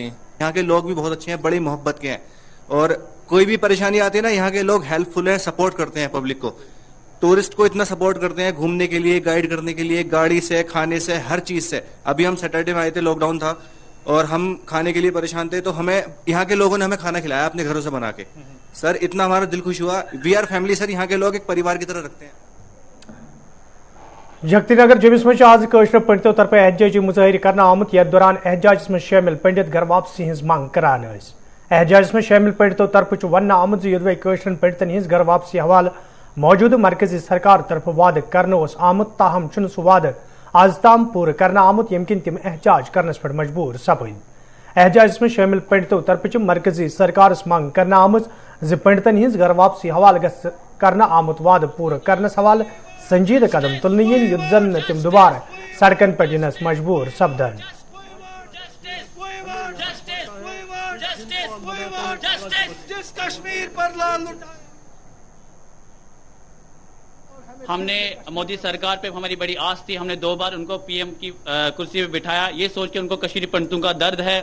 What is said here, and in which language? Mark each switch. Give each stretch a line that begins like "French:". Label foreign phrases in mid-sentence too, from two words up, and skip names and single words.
Hindi: यहाँ के लोग भी बहुत अच्छे हैं, बड़ी मोहब्बत के हैं और कोई भी परेशानी आती है ना यहाँ के लोग हेल्पफुल हैं, सपोर्ट करते हैं पब्लिक को, टूरिस्ट को इतना सपोर्ट करते हैं घूमने के लिए, गाइड करने के लिए, गाड़ी से, खाने से, हर चीज से। अभी हम सैटरडे में आए थे, लॉकडाउन था और हम खाने के लिए परेशान थे तो हमें यहाँ के लोगों ने हमें खाना खिलाया अपने घरों से बना के। सर इतना हमारा दिल खुश हुआ।
English: we are family sir,
Hindi: यहाँ के लोग एक परिवार की तरह रखते हैं।
Kashmiri: जगतीनगर जमिस मज आज कशर पंडितों तरफ एहतजाजी मुजाहिर करना आमुत यथ दौरान एहतजाज में शामिल पंडित घर वापसी हज मांग करान। एहतजाज में शामिल पंडितों तरफ वन आमुत युदवे कशर पंडितन हज घर वापसी हवाल मौजूद मरकजी सरकार तरफ वाद करने आमुत, ताहम चुन सह वाद आज ताम पूर करना आमुत यम किन तिम एहतजाज करनस पर मजबूर सपद। एहतजाज में शामिल पंडितों तरफ मरकजी सरकार मांग करना आमुत ज पंडितन हज घर वापसी हवाल करना आमुत वाद पूर करनस हवाल संजीद कदम तुलने युद्ध जन तिम दोबारा सड़कन पर जिनस मजबूर सपदन।
Hindi: हमने मोदी सरकार पे हमारी बड़ी आस थी, हमने 2 बार उनको पीएम की कुर्सी पे बिठाया ये सोच के उनको कश्मीरी पंडितों का दर्द है।